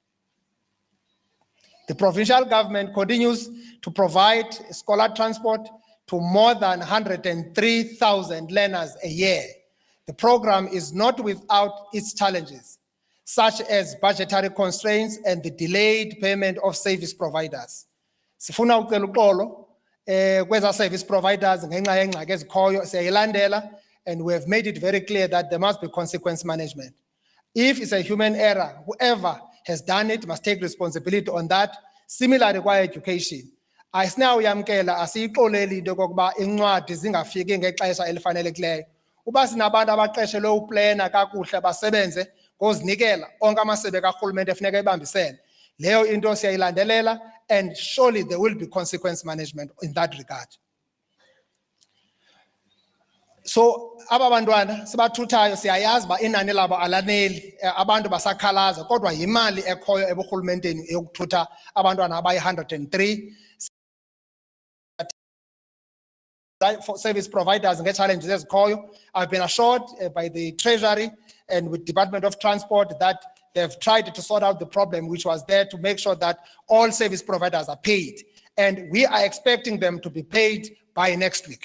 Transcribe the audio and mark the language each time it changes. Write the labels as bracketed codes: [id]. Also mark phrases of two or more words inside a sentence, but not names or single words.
[en] The provincial government continues to provide scholar transport to more than 103,000 learners a year. The program is not without its challenges, such as budgetary constraints and the delayed payment of service providers. [xh] Sifuna ucela uxolo kweza [en] service providers [xh] ngenxa yengxaki ezikhoyo siyayilandela, [en] and we have made it very clear that there must be consequence management. If it's a human error, whoever has done it must take responsibility on that. Similarly, [xh] kwa education, asinawuyamkela asiyixoleli into kokuba incwadi zingafiki ngexesha elifanelekileyo. Uba sinabantu abaqeshelwe uplana kakuhle basebenze ngozinikela onke amasebe karhulumente efuneka ebambisene, leyo into siyayilandelela, [en] and surely there will be consequence management in that regard. [xh] So aba bantwana sibathuthayo siyayazi ba inani labo alaneli, abantu basakhalaza, kodwa yimali ekhoyo eburhulumenteni yokuthutha abantwana abayi-103 [en] for service providers and get challenges [xh] ezikhoyo. [en] I've been assured by the Treasury and with Department of Transport that they've tried to sort out the problem which was there to make sure that all service providers are paid, and we are expecting them to be paid by next week.